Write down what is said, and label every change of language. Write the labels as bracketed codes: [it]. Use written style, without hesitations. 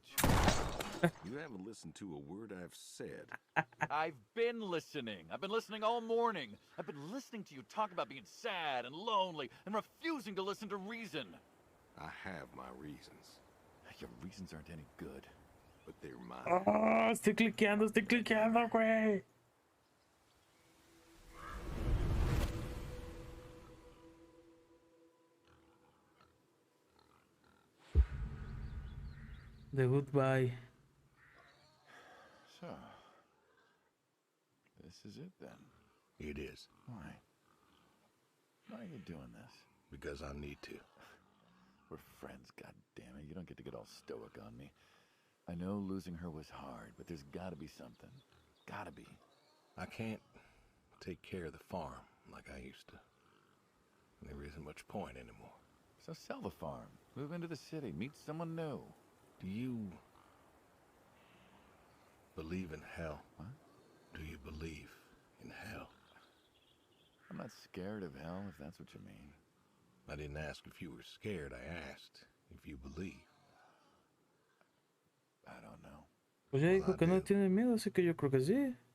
[en] Have a choice. You haven't listened to a word I've said. I've been listening. I've been listening all morning. I've been listening to you talk about being sad and lonely and refusing to listen to reason. I have my reasons, Your reasons aren't any good. but they're mine. [es] Oh, estoy cliqueando, güey. [en] The goodbye. So, this is it then. It is. Why? Why are you doing this? Because I need to. We're friends, goddammit. You don't get to get all stoic on me. I know losing her was hard, but there's gotta be something. Gotta be. I can't take care of the farm like I used to. There isn't much point anymore. So sell the farm. Move into the city. Meet someone new. Do you believe in hell? What? Do you believe in hell? I'm not scared of hell, if that's what you mean. I didn't ask if you were scared. I asked if you believe. I don't know. [es] Pues ya dijo que no tiene miedo, así que yo creo que sí.